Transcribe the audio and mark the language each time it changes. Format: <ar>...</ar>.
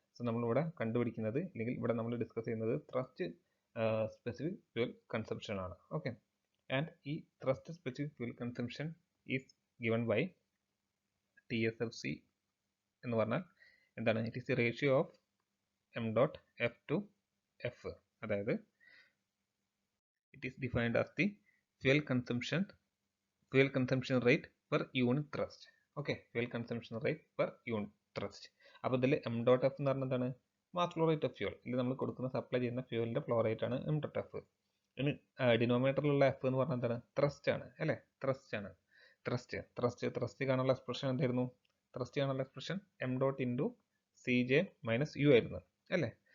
<ml>So നമ്മളിവിടെ കണ്ടുപിടിക്കുന്നത് അല്ലെങ്കിൽ ഇവിടെ നമ്മൾ ഡിസ്കസ് ചെയ്യുന്നത് ത്രസ്റ്റ് സ്പെസിഫിക് ഫ്യൂൽ കൺസംഷൻ ആണ്.</ml> <en>okay, and ഈ thrust specific fuel consumption is given by TSFC</en> <ml>എന്ന് പറഞ്ഞാൽ എന്താണ്,</ml> <en>It is the ratio of M dot F to F.</en> <ml>അതായത്</ml> <en>it is defined as the fuel consumption rate per unit thrust. Okay, fuel consumption rate per unit thrust.</en> <ml>അപ്പോൾ ഇതിൽ M dot F എന്ന് പറഞ്ഞാൽ എന്താണ്, mass flow rate of fuel. ഇത് നമ്മൾ കൊടുക്കുന്ന supply ചെയ്യുന്ന ഫ്യൂലിൻ്റെ ഫ്ലോ റേറ്റ് ആണ് എം ഡോട്ട് എഫ്. ഇനി ഡിനോമിനേറ്ററിലുള്ള എഫ് എന്ന് പറഞ്ഞാൽ എന്താണ്, ത്രസ്റ്റ് ആണ് അല്ലേ. ത്രസ്റ്റ് കാണാനുള്ള എക്സ്പ്രഷൻ എന്തായിരുന്നു, ത്രസ്റ്റ് കാണാനുള്ള expression M dot into C J minus U ആയിരുന്നു അല്ലേ.</ml>